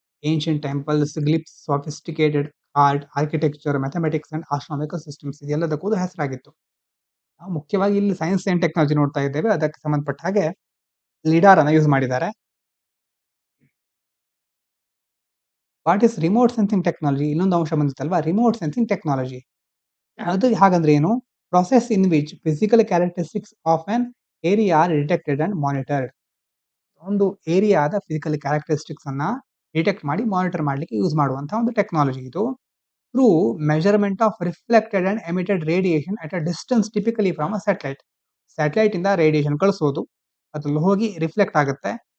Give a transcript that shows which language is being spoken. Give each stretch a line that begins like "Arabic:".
English: ancient temples, glyphs, sophisticated art, architecture, mathematics and astronomical systems
Kannada: ಇದೆಲ್ಲದಕ್ಕೂ ಹೆಸರಾಗಿತ್ತು. ನಾವು ಮುಖ್ಯವಾಗಿ ಇಲ್ಲಿ ಸೈನ್ಸ್ ಅಂಡ್ ಟೆಕ್ನಾಲಜಿ ನೋಡ್ತಾ ಇದ್ದೇವೆ. ಅದಕ್ಕೆ ಸಂಬಂಧಪಟ್ಟ ಹಾಗೆ ಲಿಡಾರ್ ಅನ್ನ ಯೂಸ್ ಮಾಡಿದ್ದಾರೆ.
English: What is remote sensing technology?
Kannada: ಇನ್ನೊಂದು ಅಂಶ ಬಂದಿತ್ತಲ್ವಾ, ರಿಮೋಟ್ ಸೆನ್ಸಿಂಗ್ ಟೆಕ್ನಾಲಜಿ. ಅದು ಹಾಗಂದ್ರೆ ಏನು,
English: process in which physical characteristics of an area are detected and monitored.
Kannada: ಒಂದು ಏರಿಯಾದ ಫಿಸಿಕಲ್ ಕ್ಯಾರೆಕ್ಟರಿಸ್ಟಿಕ್ಸ್ ಅನ್ನ ಡಿಟೆಕ್ಟ್ ಮಾಡಿ ಮಾನಿಟರ್ ಮಾಡಲಿಕ್ಕೆ ಯೂಸ್ ಮಾಡುವಂತಹ ಒಂದು ಟೆಕ್ನಾಲಜಿ ಇದು.
English: Through measurement of reflected and emitted radiation at a distance typically from a satellite.
Kannada: Satellite ಇಂದ radiation ಕಳಿಸೋದು, ಅದ್ರಲ್ಲಿ ಹೋಗಿ ರಿಫ್ಲೆಕ್ಟ್ ಆಗುತ್ತೆ.